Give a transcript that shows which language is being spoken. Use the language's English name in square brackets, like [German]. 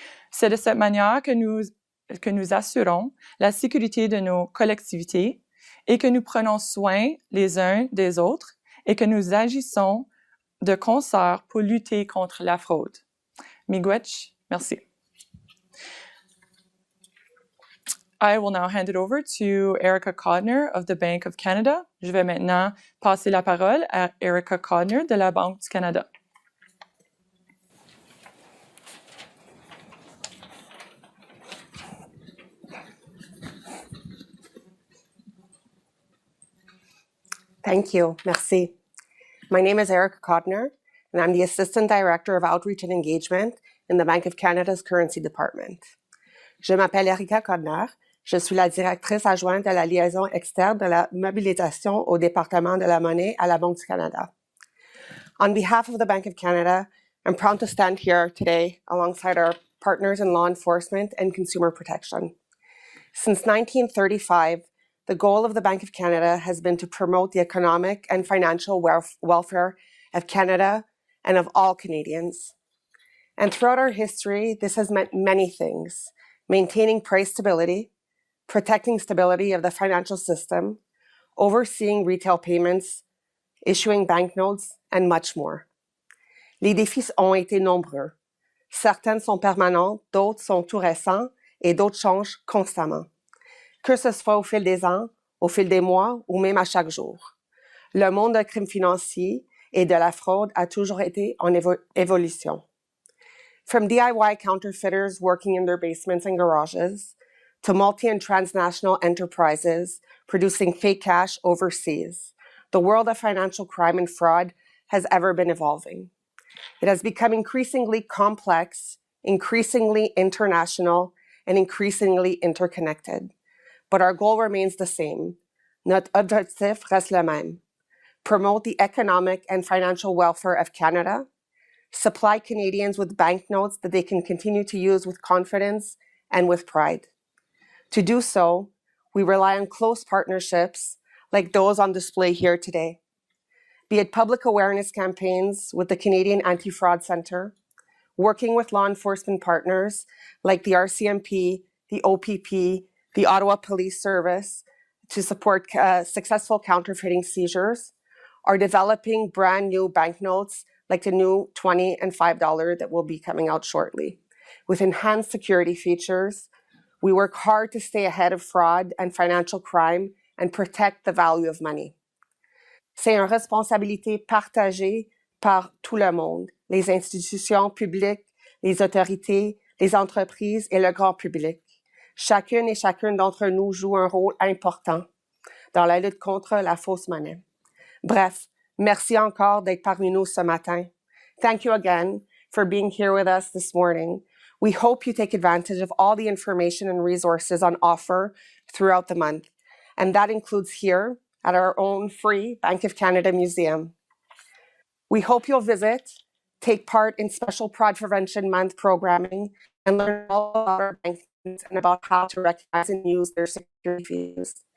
[French] C'est de cette manière que nous assurons la sécurité de nos collectivités et que nous prenons soin les uns des autres et que nous agissons de concert pour lutter contre la fraude. [Ojibwa] Miigwech, [French] merci. [English] I will now hand it over to Erica Codner of the Bank of Canada. [French] Je vais maintenant passer la parole à Erica Codner de la Banque du Canada. [English] Thank you. [French] Merci. [English] My name is Erica Codner, and I'm the Assistant Director of Outreach and Engagement in the Bank of Canada's Currency Department. [French] Je m'appelle Erica Codner. Je suis la directrice adjointe de la liaison externe de la mobilisation au département de la monnaie à la Banque du Canada. [English] On behalf of the Bank of Canada, I'm proud to stand here today alongside our partners in law enforcement and consumer protection. Since 1935, the goal of the Bank of Canada has been to promote the economic and financial welfare of Canada and of all Canadians. And throughout our history, this has meant many things: maintaining price stability, protecting stability of the financial system, overseeing retail payments, issuing banknotes, and much more. [French] Les défis ont été nombreux. Certains sont permanents, d'autres sont tout récents et d'autres changent constamment. Que ce soit au fil des ans, au fil des mois ou même à chaque jour. Le monde du crime financier et de la fraude a toujours été en évolution. [English] From DIY counterfeiters working in their basements and garages, to multi and transnational enterprises producing fake cash overseas, the world of financial crime and fraud has ever been evolving. It has become increasingly complex, increasingly international, and increasingly interconnected. But our goal remains the same. [French] Notre objectif reste le même. [English] Promote the economic and financial welfare of Canada, supply Canadians with banknotes that they can continue to use with confidence and with pride. To do so, we rely on close partnerships like those on display here today, be it public awareness campaigns with the Canadian Anti-Fraud Centre, working with law enforcement partners like the RCMP, the OPP, the Ottawa Police Service to support successful counterfeiting seizures, or developing brand new banknotes like the new $20 and $5 that will be coming out shortly. With enhanced security features, we work hard to stay ahead of fraud and financial crime and protect the value of money. [French] C'est une responsabilité partagée par tout le monde, les institutions publiques, les autorités, les entreprises et le grand public. Chacune et chacun d'entre nous joue un rôle important dans la lutte contre la fausse monnaie. Bref, merci encore d'être parmi nous ce matin. [English] Thank you again for being here with us this morning. We hope you take advantage of all the information and resources on offer throughout the month, and that includes here at our own free Bank of Canada Museum. We hope you'll visit, take part in special Fraud Prevention Month programming, and learn all about our banks and about how to recognize and use their security features.